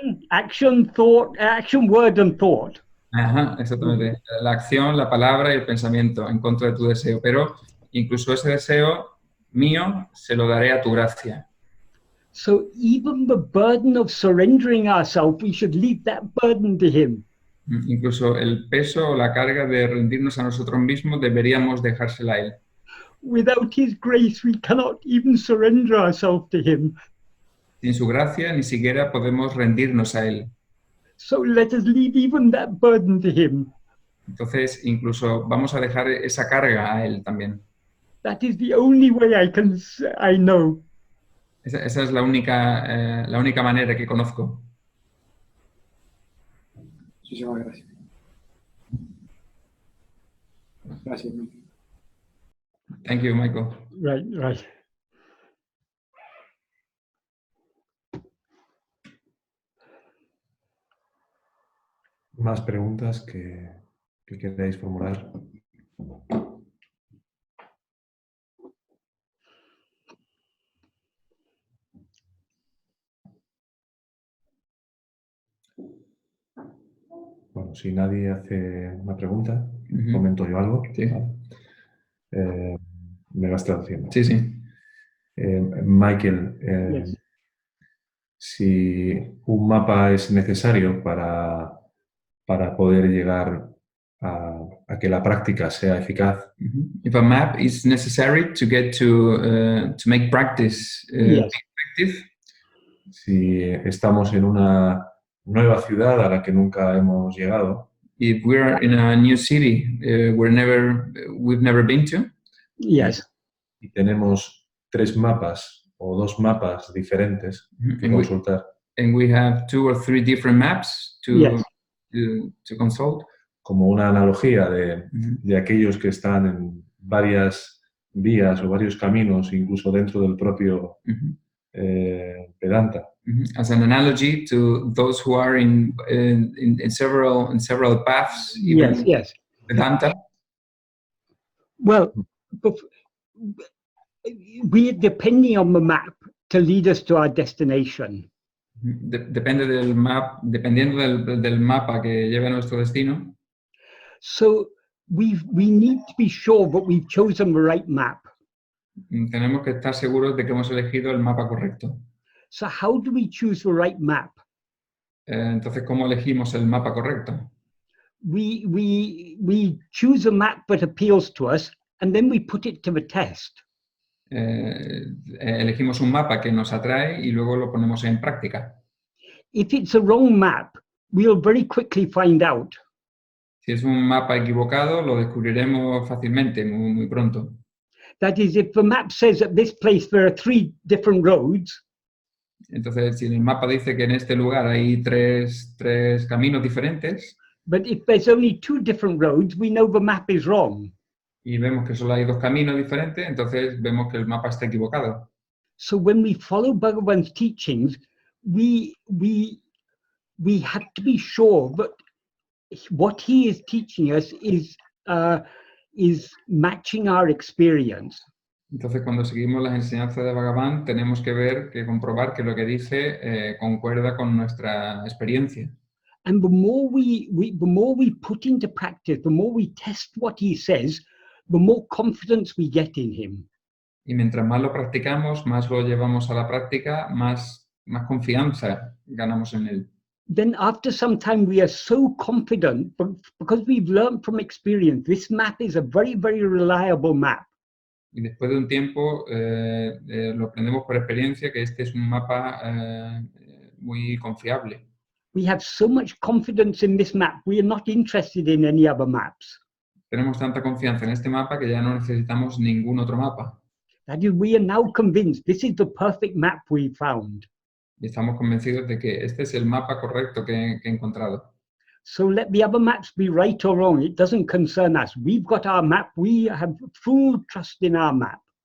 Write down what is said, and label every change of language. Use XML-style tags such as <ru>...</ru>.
<en>action, thought, action, word and thought.</en> <es>Ajá, exactamente. La acción, la palabra y el pensamiento en contra de tu deseo. Pero incluso ese deseo mío se lo daré a tu gracia.</es> <en>So even the burden of surrendering ourselves, we should leave that burden to him.</en> <es>Incluso el peso o la carga de rendirnos a nosotros mismos deberíamos dejársela a él.</es> <en>Without his grace, we cannot even surrender ourselves to him.</en> <es>Sin su gracia ni siquiera podemos rendirnos a él.</es> <en>So let us leave even that burden to him.</en> <es>Entonces, incluso vamos a dejar esa carga a él también.</es> <en>That is the only way I know.</en> <es>Esa es la única manera que conozco. Muchísimas gracias. Gracias, Michael.</es> <en>Thank you, Michael. Right.</en> <es>¿Más preguntas que queráis formular? Bueno, si nadie hace una pregunta, comento yo algo. Sí. Me vas traduciendo. Sí. Michael,</es> <en>Yes.</en> <es>si un mapa es necesario para poder llegar a que la práctica sea eficaz.</es> <en>If a map is necessary to get to make practice Yes. effective.</en> <es>Si estamos en una nueva ciudad a la que nunca hemos llegado.</es> <en>If we're in a new city we've never been to. Yes.</en> <es>Y tenemos 3 mapas o 2 mapas diferentes que consultar.</es> <en>And we have 2 or 3 different maps to consult.</en> <es>Como una analogía de aquellos que están en varias vías o varios caminos, incluso dentro del propio Vedanta.</es> <en>As an analogy to those who are in several paths, even Yes. Vedanta. Well, we're depending on the map to lead us to our destination.</en> <es>Dependiendo del mapa que lleve a nuestro destino.</es> <en>So we need to be sure that we've chosen the right map.</en> <es>Tenemos que estar seguros de que hemos elegido el mapa correcto.</es> <en>So how do we choose the right map?</en> <es>Entonces, ¿cómo elegimos el mapa correcto?</es> <en>We choose a map that appeals to us, and then we put it to the test.</en> <es>Elegimos un mapa que nos atrae y luego lo ponemos en práctica.</es> <en>If it's a wrong map, we'll very quickly find out.</en> <es>Si es un mapa equivocado, lo descubriremos fácilmente, muy pronto.</es> <en>That is, if the map says at this place there are 3 different roads.</en> <es>Entonces, si el mapa dice que en este lugar hay tres caminos diferentes.</es> <en>But if there's only 2 different roads, we know the map is wrong.</en> <es>Y vemos que solo hay 2 caminos diferentes, entonces vemos que el mapa está equivocado.</es> <en>So when we follow Bhagavan's teachings, we have to be sure that what he is teaching us is matching our experience.</en> <es>Entonces, cuando seguimos las enseñanzas de Bhagavan, tenemos que comprobar que lo que dice concuerda con nuestra experiencia.</es> <en>And the more we put into practice, the more we test what he says, the more confidence we get in him.</en> <es>Y mientras más lo practicamos, más lo llevamos a la práctica, más confianza ganamos en él.</es> <en>Then after some time we are so confident because we've learned from experience, this map is a very, very reliable map.</en> <es>Y después de un tiempo lo aprendemos por experiencia que este es un mapa muy confiable.</es> <en>We have so much confidence in this map, we are not interested in any other maps.</en> <es>Tenemos tanta confianza en este mapa que ya no necesitamos ningún otro mapa.</es> <en>That is, we are now convinced this is the perfect map we found.</en> <es>Y estamos convencidos de que este es el mapa correcto que he encontrado.</es> <en>So let the other maps be right or wrong, it doesn't concern us. We've got our map, we have full trust in our map.</en>